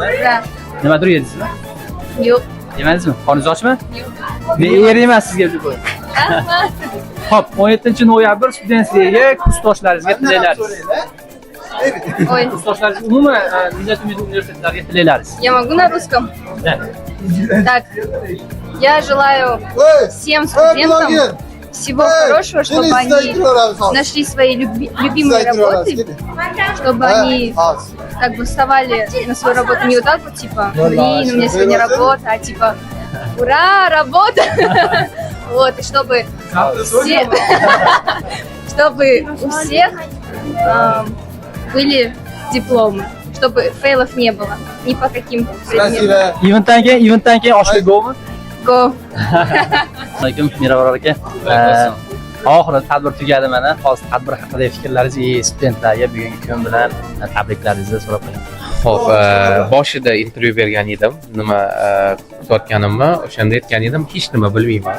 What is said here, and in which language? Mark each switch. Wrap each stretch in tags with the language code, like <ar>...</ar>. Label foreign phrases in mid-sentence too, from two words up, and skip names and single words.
<uz>Da. Nimadir yedingizmi? Yo'q. Yemadingizmi? Qorningiz ochmi? Yo'q. Men yer emas sizga deb qo'y. Hop, 17-noyabr Students Day'ga kursdoshlaringizga tilaylaringiz.</uz> <ru>Ой,</ru> <uz>Kursdoshlaringiz umuman Millat umidi universitetlariga tilaylaringiz.</uz> <ru>я могу на русском? Да. Так, я желаю всем студентам всего хорошего, чтобы они нашли свои любимые работы, чтобы они как бы вставали на свою работу не вот так вот, типа, блин, у меня сегодня работа, а типа, ура, работа! Вот, и чтобы у всех были дипломы, чтобы фейлов не было ни по каким предметам.</ru> <uz>Eventdan keyin oshlik go'mi? Go! Alaykum, Mirabror aka. Oxiri tadbir tugadi mana. Hozir tadbir haqida fikrlaringiz studentlarga bugungi kun bilan tabriklaringizni so'rab qo'yaman. Xo'p, boshida intervyu bergan edim. Nima kutayotganimni o'shanda aytgan edim, hech nima bilmayman.</uz>